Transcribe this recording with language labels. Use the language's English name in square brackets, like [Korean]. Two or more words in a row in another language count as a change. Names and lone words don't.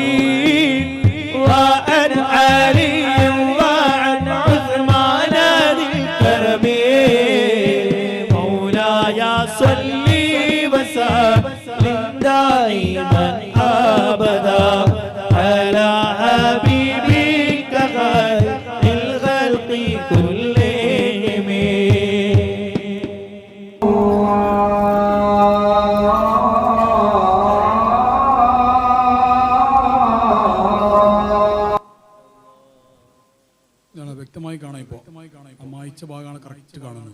[Arabic] وعن علي وعن عثمان ذي الكرم مولاي صل وسلم دائما أبدا على حبيبك خير الخلق كلهم. [Malayalam] ഇതാണ് വ്യക്തമായി കാണാം. ഇപ്പോൾ മായ്ച്ച ഭാഗമാണ് കറക്റ്റ് കാണുന്നത്.